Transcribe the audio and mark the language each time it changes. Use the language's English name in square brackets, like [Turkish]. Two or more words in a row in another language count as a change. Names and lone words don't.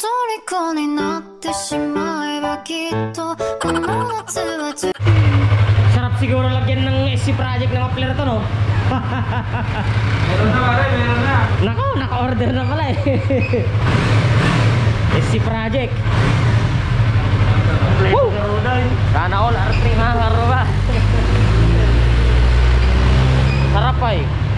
[Japanese] 虜になってしまえばきっとこの夏は十 [Filipino] Sarap siguro lagyan ng SC Project na muffler to, no? Meron na pare, meron na. Nako, naka-order na pala eh. SC Project. Woo! Sana all R3 mga karuba. Sarap pa eh.